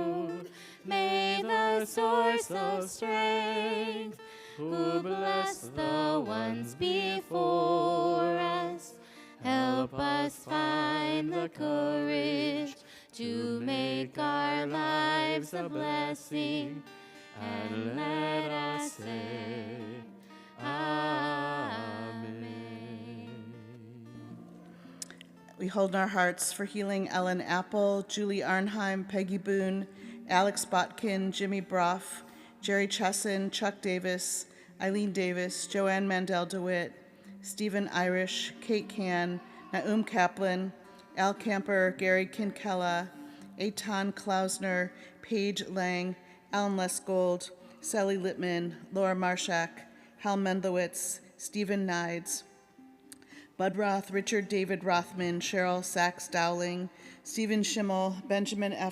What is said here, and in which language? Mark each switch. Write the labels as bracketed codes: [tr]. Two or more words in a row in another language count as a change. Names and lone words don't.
[en] May the source of strength who bless the ones before us help us find the courage to make our lives a blessing, and let us say, Amen. We hold in our hearts for healing Ellen Apple, Julie Arnheim, Peggy Boone, Alex Botkin, Jimmy Broff, Jerry Chesson, Chuck Davis, Eileen Davis, Joanne Mandel DeWitt, Stephen Irish, Kate Can, Naum Kaplan, Al Camper, Gary Kinkella, Eitan Klausner, Paige Lang, Alan Lesgold, Sally Littman, Laura Marshak, Hal Mendlowitz, Stephen Nides, Bud Roth, Richard David Rothman, Cheryl Sachs Dowling, Stephen Schimmel, Benjamin F.